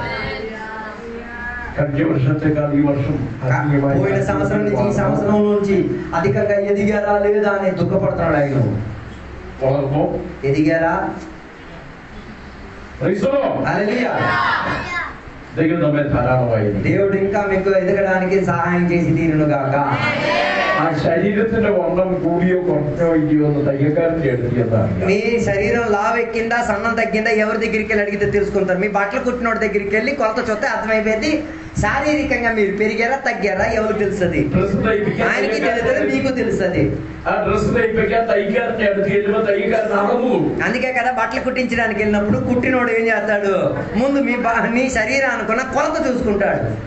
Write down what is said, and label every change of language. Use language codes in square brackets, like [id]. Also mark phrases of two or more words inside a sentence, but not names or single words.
[te] పోయిన సంవత్సరం నుంచి ఈ సంవత్సరం నుంచి అధికంగా ఎదిగారా లేదా అని దుఃఖపడుతున్నాడు ఆయన. ఎదిగారా? దేవుడు ఇంకా మీకు ఎదగడానికి సహాయం చేసి తీరును గాక. [ml] ആ ശരീരത്തിന്റെ വണ്ണം കൂടിയോ കുറഞ്ഞോ ഇല്ലയോ എന്ന് തയ്യക്കാരന്റെ അടുത്ത് [te] మీ శరీరం లావు ఎక్కిందా సన్నం తగ్గిందా ఎవరి దగ్గరికి వెళ్ళి అడిగితే తెలుసుకుంటారు. మీ బట్టలు కుట్టినోడి దగ్గరికి వెళ్ళి కొలత చూస్తే అర్థమైపోయింది. శారీరకంగా మీరు పెరిగారా తగ్గారా ఎవరికి తెలుస్తుంది? ఆయనకి తెలుస్తుంది, మీకు తెలుస్తుంది. అందుకే కదా బట్టలు కుట్టించడానికి వెళ్ళినప్పుడు కుట్టినోడు ఏం చేస్తాడు, ముందు మీ శరీరానుకున్న కొలత చూసుకుంటాడు.